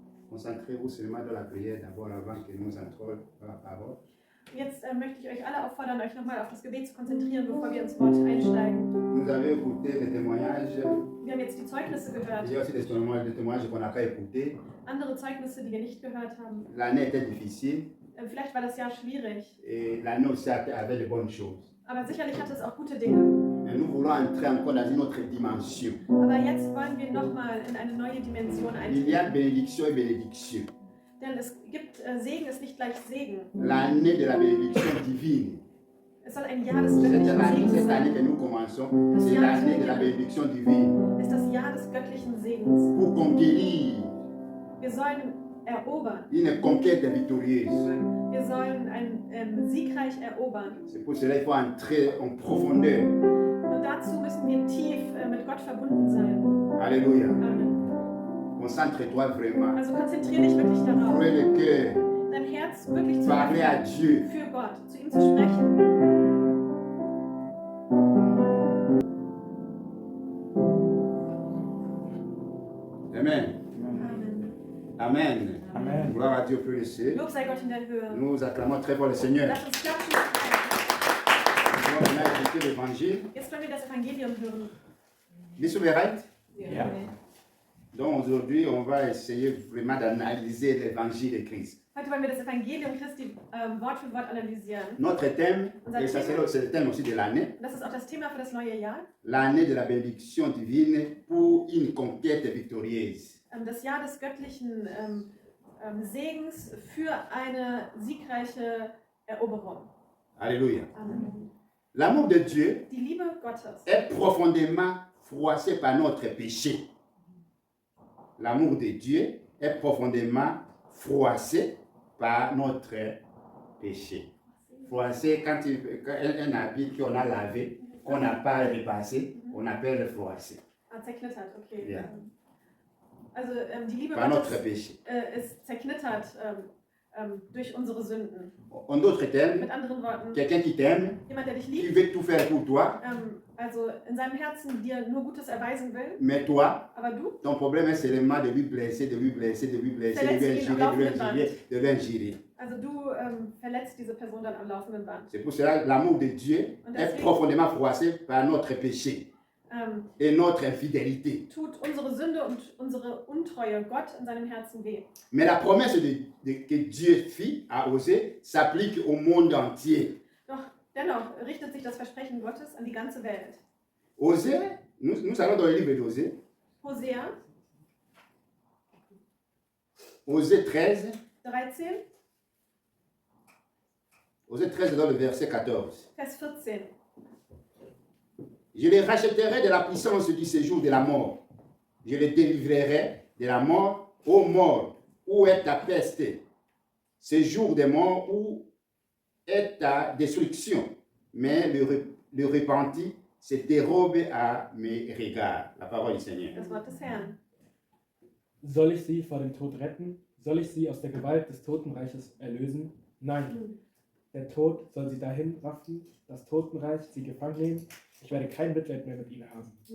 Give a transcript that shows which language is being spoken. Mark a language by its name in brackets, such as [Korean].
[French] Concentrez-vous seulement dans la prière d'abord avant que nous entrions dans la parole. [German] Jetzt möchte ich euch alle auffordern, euch nochmal auf das Gebet zu konzentrieren, bevor wir ins Wort einsteigen. [French] Vous avez écouté les témoignages. [German] Wir haben jetzt die Zeugnisse gehört, [French] Il y a aussi des témoignages qu'on n'a pas écoutés. [German] andere Zeugnisse, die wir nicht gehört haben. [French] L'année était difficile [German] Vielleicht war das Jahr schwierig, [French] et l'année aussi avait de bonnes choses. [German] aber sicherlich hatte es auch gute Dinge. [French] Mais nous voulons entrer encore dans une autre dimension. [German] Aber jetzt wollen wir nochmal in eine neue Dimension [French] Il y a [German] eintreten. [French] bénédiction et bénédiction. [German] Denn es gibt Segen ist nicht gleich Segen. [French] L'année de la bénédiction divine. [German] Es soll ein Jahr des [French] Cette [German] göttlichen [French] année, [German] Segens [French] cette année [German] sein. [French] que nous commençons, c'est l'année de la bénédiction divine. [German] Ist das Jahr des göttlichen Segens. [French] Pour conquérir [German] Wir sollen erobern. [French] une conquête victorieuse. [German] Wir sollen siegreich erobern. [French] C'est pour cela qu'il faut entrer en profondeur. [German] Und dazu müssen wir tief mit Gott verbunden sein. [French] Alléluia. [German] Amen. [French] Concentre-toi vraiment. [German] Also konzentriere dich wirklich darauf, [French] Ouvrez le cœur. [German] dein Herz wirklich zu [French] Parlez à [German] öffnen [French] Dieu. [German] für Gott, zu ihm zu sprechen. Amen. Amen. Amen. Amen. [French] Gloire à Dieu pour le ciel. [German] Lob sei Gott in der Höhe. [French] Nous acclamons très fort le Seigneur. [German] Lass uns klatschen. [French] Nous allons maintenant écouter l'évangile. [German] Jetzt wollen wir das Evangelium hören. Bist du bereit? Ja. [French] Donc aujourd'hui, on va essayer vraiment d'analyser l'évangile de Christ. [German] Heute wollen wir das Evangelium Christi Wort für Wort analysieren. [French] Notre thème, et ça c'est le thème aussi de l'année, [German] Und das ist auch das Thema für das neue Jahr. [French] l'année de la bénédiction divine pour une conquête victorieuse. [German] Das Jahr des göttlichen Segens für eine siegreiche Eroberung. [French] Alléluia. [German] Amen. [French] L'amour de Dieu [German] Die Liebe Gottes [French] est profondément froissé par notre péché. L'amour de Dieu est profondément froissé par notre péché. Froissé, quand un habit qu'on a lavé, qu'on n'a pas repassé, on appelle froissé. [German] zerknittert, okay. Ja. Also die Liebe [French] Par notre [German] Gottes [French] péché. [German] ist zerknittert durch unsere Sünden. [French] En d'autres termes, [German] Mit anderen Worten, [French] quelqu'un qui t'aime, [German] jemand, der dich [French] qui [German] liebt, [French] veut tout faire pour toi, [German] also in seinem Herzen dir nur Gutes erweisen will, [French] mais toi, [German] aber du [French] ton problème est seulement de lui blesser, de lui blesser, de lui blesser, de lui injurer, de lui injurer, de lui injurer. [German] Also du verletzt diese Person dann am laufenden Band. [French] C'est pour cela que l'amour de Dieu est profondément froissé par notre péché et notre infidélité. [German] Tut unsere Sünde und unsere Untreue Gott in seinem Herzen weh. [French] Mais la promesse que Dieu fit à Osée s'applique au monde entier. [German] Doch dennoch richtet sich das Versprechen Gottes an die ganze Welt. [French] Osée, nous allons dans le livre d'Osée, [German] Hosea [French] Osée 13, [German] 13, [French] Osée 13 dans le verset 14. [German] Vers 14. [French] Je les rachèterai de la puissance du séjour de la mort. Je les délivrerai de la mort. Ô mort, où est ta peste? Séjour des morts, où est ta destruction? Mais le repenti se dérobe à mes regards. La parole du Seigneur. [German] Das Wort des Herrn. Soll ich sie vor dem Tod retten? Soll ich sie aus der Gewalt des Totenreiches erlösen? Nein. Der Tod soll sie dahin raffen, das Totenreich sie gefangen nehmen. Ich werde kein Mitleid mehr mit ihnen haben.